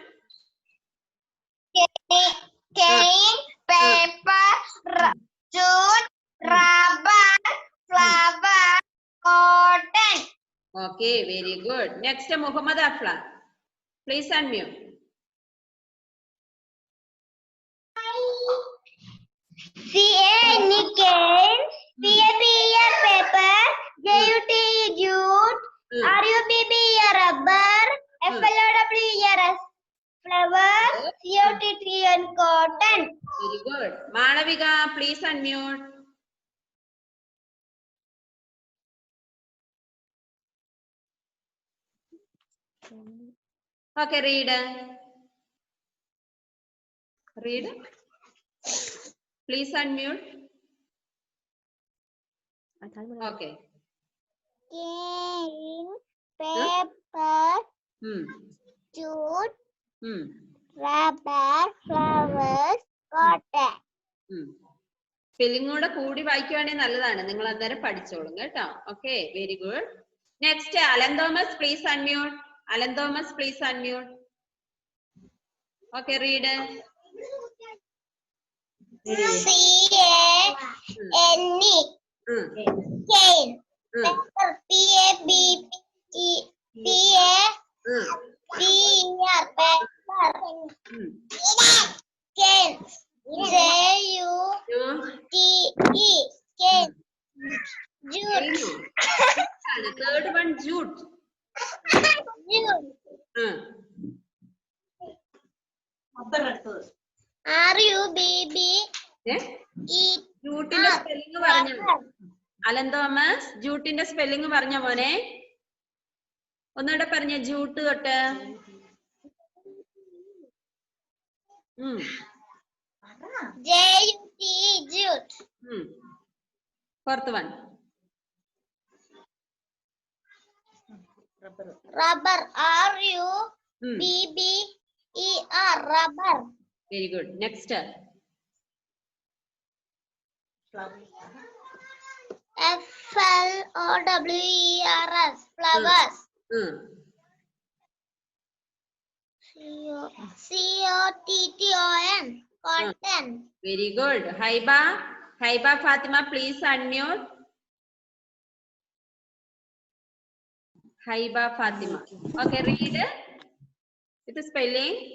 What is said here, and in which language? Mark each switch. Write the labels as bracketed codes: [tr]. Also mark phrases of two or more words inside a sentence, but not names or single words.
[en] cane, paper, jute, rubber, flower, cotton. Okay, very good. Next, Muhammad Afla. Please unmute. C-A-N-E cane, P-A-P-E paper, J-U-T-E jute, R-U-B-B-E rubber, F-L-O-W-E-R flower, C-O-T-T-N cotton. Very good. Malavika, please unmute. Okay, read. Read. Please unmute. Okay. Cane, paper, jute, rubber, flowers, cotton. [ml] സ്പെല്ലിംഗ് കൂടെ കൂടി വായിക്കുവാണെങ്കിൽ നല്ലതാണ്. നിങ്ങൾ അന്നേരം പഠിച്ചോളും കേട്ടോ. [en] okay, very good. Next Alan Thomas, please unmute. Alan Thomas, please unmute. Okay, read. C-A-N-E cane, paper, P-A-P-E-R paper, cane, J-U-T-E cane, jute, Third one jute. R-U-B-B-E [ml] ജൂട്ടിന്റെ സ്പെല്ലിംഗ് പറഞ്ഞു. അലൻ തോമസ്, ജൂട്ടിന്റെ സ്പെല്ലിംഗ് പറഞ്ഞ മോനെ. ഒന്നുകൂടെ പറഞ്ഞ ജൂട്ട് തൊട്ട്. [en] J-U-T-E jute. Fourth one. Rubber, R-U-B-B-E-R rubber. Very good. Next. F-L-O-W-E-R-S flowers. C-O-T-T-O-N cotton. Very good. Haiba. Haiba Fatima, please unmute. Haiba Fatima. Okay, read. With the spelling.